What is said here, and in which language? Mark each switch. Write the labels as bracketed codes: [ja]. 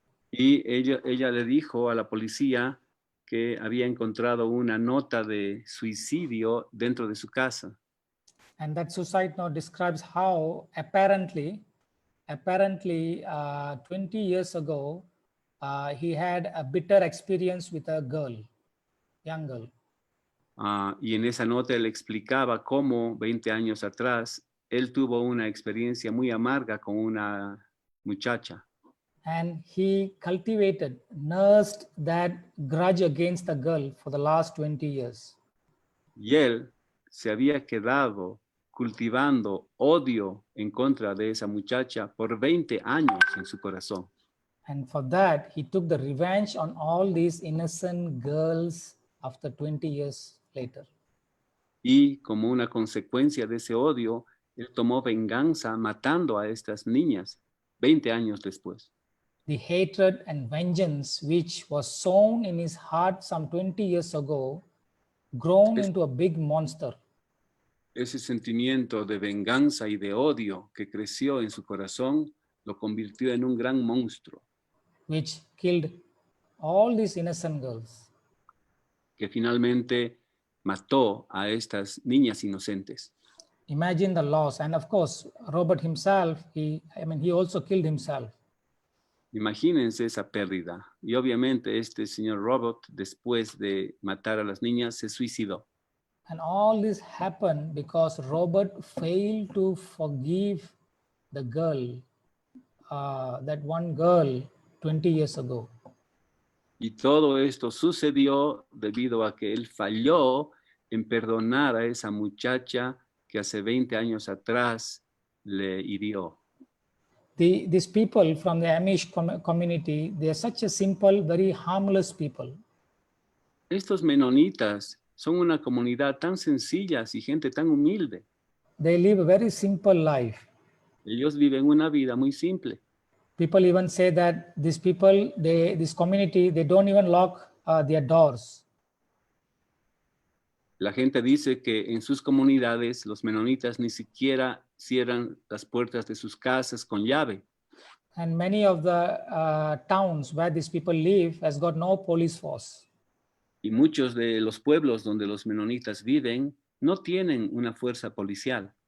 [es] Y ella le dijo a la policía que había encontrado una nota de suicidio dentro de su casa. [en] And that suicide note describes how apparently 20 years ago, he had a bitter experience with a young girl. [es] Y en esa nota él explicaba cómo 20 años atrás él tuvo una experiencia muy amarga con una muchacha. [en] And he nursed that grudge against the girl for the last 20 years. [es] Y él se había quedado cultivando odio en contra de esa muchacha por 20 años en su corazón. [en] And for that, he took the revenge on all these innocent girls after 20 years later. [es] Y como una consecuencia de ese odio, él tomó venganza matando a estas niñas 20 años después. [en] The hatred and vengeance which was sown in his heart some 20 years ago, grown into a big monster. [es] Ese sentimiento de venganza y de odio que creció en su corazón lo convirtió en un gran monstruo. [en] Which killed all these innocent girls. [es] Que finalmente mató a estas niñas inocentes. [en] Imagine the loss. And of course, Robert himself, he also killed himself. [es] Imagínense esa pérdida. Y obviamente este señor Robert, después de matar a las niñas, se suicidó. [en] And all this happened because Robert failed to forgive the girl, that one girl 20 years ago. [es] Y todo esto sucedió debido a que él falló en perdonar a esa muchacha que hace 20 años atrás le hirió. [en] These people from the Amish community, they are such a simple, very harmless people. [es] Estos menonitas son una comunidad tan sencilla y gente tan humilde. [en] They live a very simple life. [es] Ellos viven una vida muy simple. [en] People even say that these people, this community, they don't even lock their doors. [es] La gente dice que en sus comunidades los menonitas ni siquiera cierran las puertas de sus casas con llave. [en] And many of the towns where these people live has got no police force. [es] Y muchos de los pueblos donde los menonitas viven no tienen una fuerza policial.